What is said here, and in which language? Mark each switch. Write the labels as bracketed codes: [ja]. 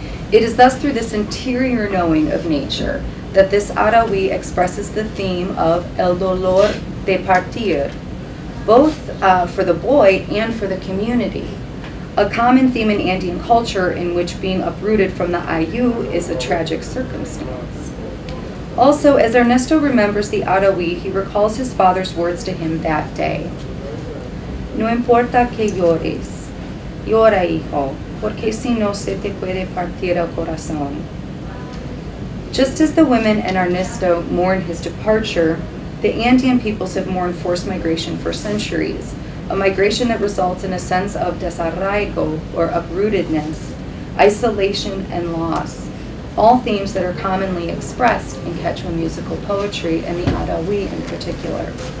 [en] It is thus through this interior knowing of nature that this Arahui expresses the theme of [es] el dolor de partir, [en] both for the boy and for the community, a common theme in Andean culture in which being uprooted from the Ayu is a tragic circumstance. Also, as Ernesto remembers the Arahui, he recalls his father's words to him that day. [es] No importa que llores, llora, hijo, porque si no se te puede partir el corazón. [en] Just as the women and Ernesto mourn his departure, the Andean peoples have mourned forced migration for centuries, a migration that results in a sense of desarraigo, or uprootedness, isolation, and loss, all themes that are commonly expressed in Quechua musical poetry, and the Arahui in particular.